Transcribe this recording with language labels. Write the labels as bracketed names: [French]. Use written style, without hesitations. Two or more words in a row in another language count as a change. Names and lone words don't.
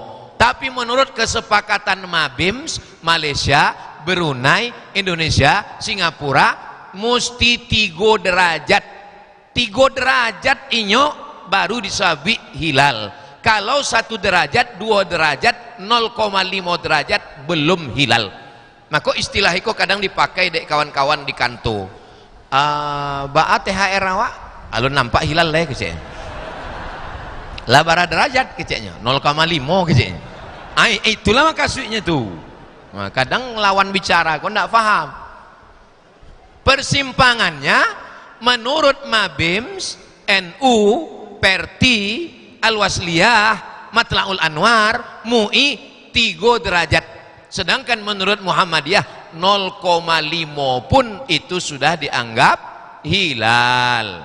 [Indonesian] Tapi menurut kesepakatan Mabims, Malaysia, Brunei, Indonesia, Singapura mesti 3 derajat. [Minangkabau] 3 derajat inyo baru disabik hilal. [Indonesian] Kalau 1 derajat, 2 derajat, 0,5 derajat belum hilal. Maka istilah itu kadang dipakai dek kawan-kawan di kantor. [Minangkabau] Ba'a THR awak alun nampak hilal lah keceknya lah bara derajat keceknya 0,5 keceknya. [Indonesian] Itulah maksudnya tuh. Nah, kadang lawan bicara kau tidak paham persimpangannya. Menurut Mabims, NU, Perti, Al-Wasliyah, Matla'ul Anwar, MUI 3 derajat, sedangkan menurut Muhammadiyah 0,5 pun itu sudah dianggap hilal.